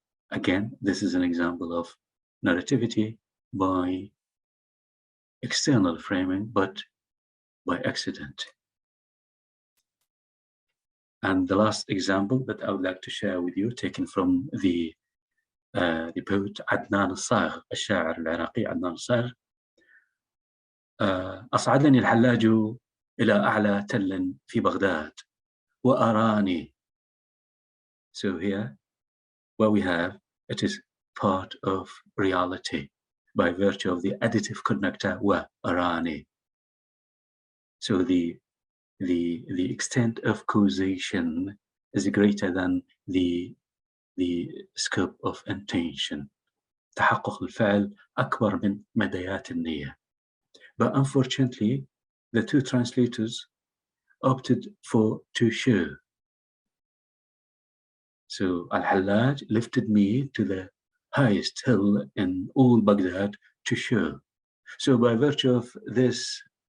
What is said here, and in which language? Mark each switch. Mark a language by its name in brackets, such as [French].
[English] Again, this is an example of narrativity by external framing, but by accident. And the last example that I would like to share with you, taken from the poet عدنان الصاغ, [Arabic] الشاعر العراقي عدنان الصاغ. أصعدني الحلاج إلى أعلى تل في بغداد وأراني. [English] So here, what we have, it is part of reality by virtue of the additive connector وأراني. So the extent of causation is greater than the scope of intention. [Arabic] تحقق الفعل أكبر من مديات النية. [English] But unfortunately, the two translators opted for to show. So Al-Hallaj lifted me to the highest hill in all Baghdad to show. So by virtue of this